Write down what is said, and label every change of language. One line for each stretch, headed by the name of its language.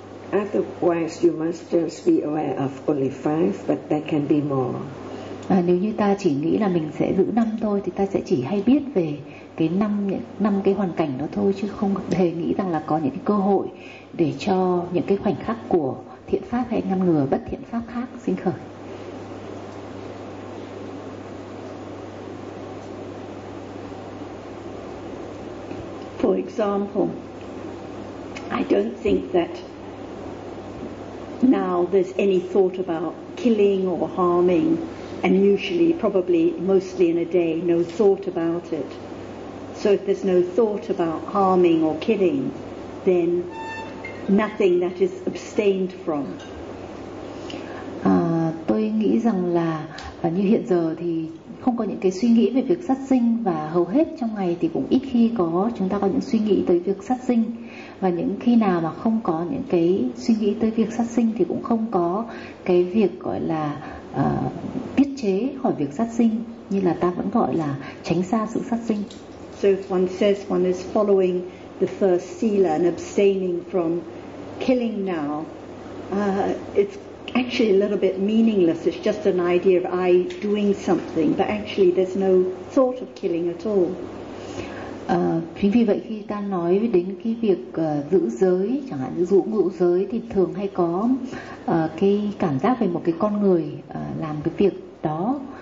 English: Otherwise, you must just be aware of only five, but there can be more.
Vietnamese: Nếu như ta chỉ nghĩ là mình sẽ giữ năm thôi thì ta sẽ chỉ hay biết về cái năm cái hoàn cảnh đó thôi, chứ không hề nghĩ rằng là có những cái cơ hội để cho những cái khoảnh khắc của thiện pháp hay ngăn ngừa bất thiện pháp khác sinh khởi.
English: For example, I don't think that now there's any thought about killing or harming, and usually, probably, mostly in a day, no thought about it. So if there's no thought about harming or killing, then nothing that is abstained from.
Vietnamese: Tôi nghĩ rằng là như hiện giờ thì không có những cái suy nghĩ về việc sát sinh, và hầu hết trong ngày thì cũng ít khi có chúng ta có những suy nghĩ tới việc sát sinh. Và những khi nào mà không có những cái suy nghĩ tới việc sát sinh thì cũng không có cái việc gọi là tiết chế khỏi việc sát sinh, như là ta vẫn gọi là tránh xa sự sát sinh.
English: So if one says one is following the first sila and abstaining from killing now, it's actually a little bit meaningless. It's just an idea of I doing something, but actually there's no thought of killing at all.
Vietnamese: Chính vì vậy khi ta nói đến cái việc giữ giới, chẳng hạn như giữ ngũ giới, thì thường hay có cái cảm giác về một cái con người làm cái việc đó.